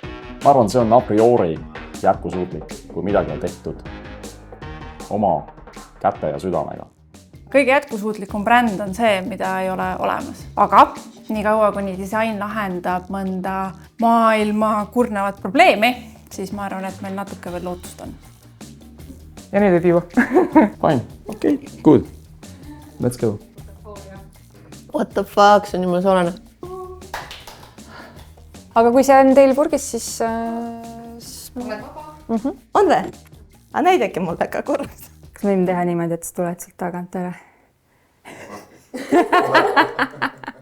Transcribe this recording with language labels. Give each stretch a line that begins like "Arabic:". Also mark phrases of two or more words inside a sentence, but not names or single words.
Estonian: Ma arvan, see on a priori jätkusuutlik, kui midagi on tehtud oma käte ja südamega. Kõige jätkusuutlikum bränd on see, mida ei ole olemas. Aga nii kaua, kuni disain lahendab mõnda maailma kurnavat probleemi, siis ma arvan, et meil natuke veel lootust on. Ja nüüd ei tiivu.
English: Fine, okei, good. Let's go. What the fuck,
Estonian: see on jumala soolane. Aga kui see on teil purgis, siis... Oled vaba? On või? Aga näidake mulle ka korras. Kas me võime teha niimoodi, et sa tuled sealt tagant ära?